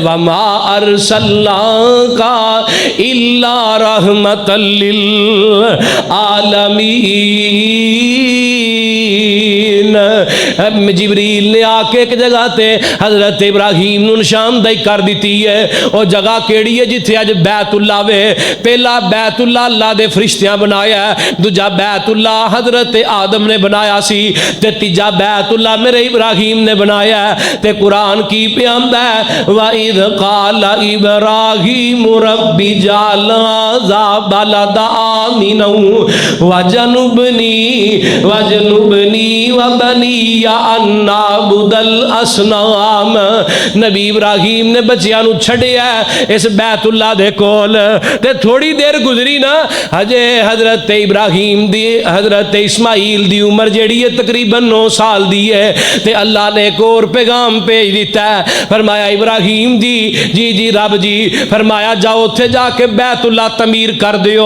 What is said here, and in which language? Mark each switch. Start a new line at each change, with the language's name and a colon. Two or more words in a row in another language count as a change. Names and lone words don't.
Arabic: وما ارسلناک الا رحمۃ للعالمین.
Punjabi: جبریل نے آ کے ایک جگہ تے حضرت ابراہیم نو نشاندہی کر دیتی ہے. او جگہ کیڑی ہے جتھے اج بیت اللہ وے؟ پہلا بیت اللہ اللہ دے فرشتیاں بنایا ہے, دوجا بیت اللہ حضرت آدم نے بنایا سی, تے تیجا بیت اللہ میرے ابراہیم نے بنایا ہے. تے قرآن کی پیامدہ ہے
Arabic: وَإِذْ قَالَ إِبْرَاهِيمُ رَبِّ اجْعَلْ هَٰذَا بَلَدًا آمِنًا وَاجْنُبْنِي وَبَنِيَّ أَن نَّعْبُدَ الْأَصْنَامَ.
Punjabi: نبی ابراہیم نے بچیاں نو چھڑیا اس بیت اللہ دے کول. تے تھوڑی دیر گزری نا ہجے حضرت ابراہیم دی حضرت اسماعیل دی عمر جیڑی ہے تقریباً 9 سال دی ہے. تے اللہ نے ایک اور پیغام بھیج دیتا ہے. فرمایا ابراہیم جی رب جی فرمایا جاؤ اتھے جا کے بیت اللہ تعمیر کر دیو.